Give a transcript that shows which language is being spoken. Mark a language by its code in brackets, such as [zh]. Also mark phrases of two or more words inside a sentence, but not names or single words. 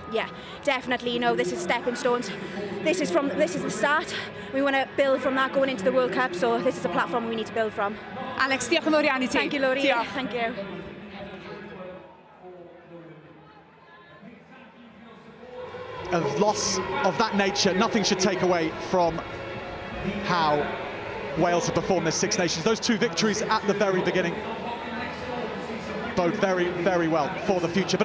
[en] Yeah, definitely. You know, this is stepping stones. This is the start. We want to build from that going into the World Cup, so this is a platform we need to build from. [cy] Alex, diolch yn fawr iawn I ti. [en] Thank you, Laurie. [cy] Diolch. [en] Thank you. A loss of that nature, nothing should take away from how Wales have performed this Six Nations. Those 2 victories at the very beginning bode very, very well for the future.